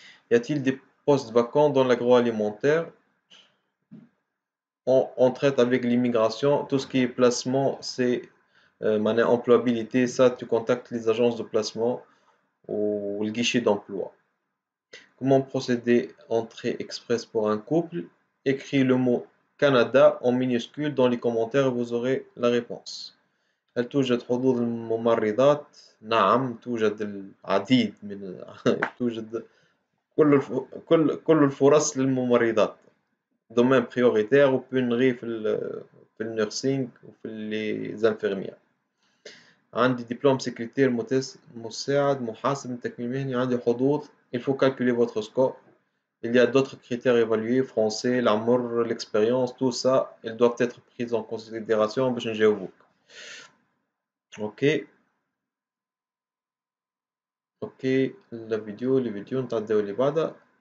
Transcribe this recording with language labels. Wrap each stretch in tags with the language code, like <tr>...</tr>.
<fr>Y a-t-il des postes vacants dans l'agroalimentaire? On traite avec l'immigration, tout ce qui est placement, c'est employabilité, ça tu contactes les agences de placement ou le guichet d'emploi. Comment procéder entrée express pour un couple? Écris le mot Canada en minuscule dans les commentaires et vous aurez la réponse.</fr> <ar>هل توجد حظوظ الممرضات؟ نعم توجد العديد من توجد كل الفرص للممرضات.</ar> <fr>domaine prioritaire</fr> <ar>وبنغي في النيرسينج وفي</ar> <fr>les infirmières.</fr> <ar>عندي دبلوم سكرتير مساعد محاسب من تكوين مهني عندي حظوظ.</ar> <fr>Il faut calculer votre score. Il y a d'autres critères évalués, français, l'amour, l'expérience, tout ça, ils doivent être pris en considération</fr> <ar>باش نجاوبوك.</ar> <fr>Ok, ok, les vidéos</fr> <ar>نتعداو اللي بعدها.</ar>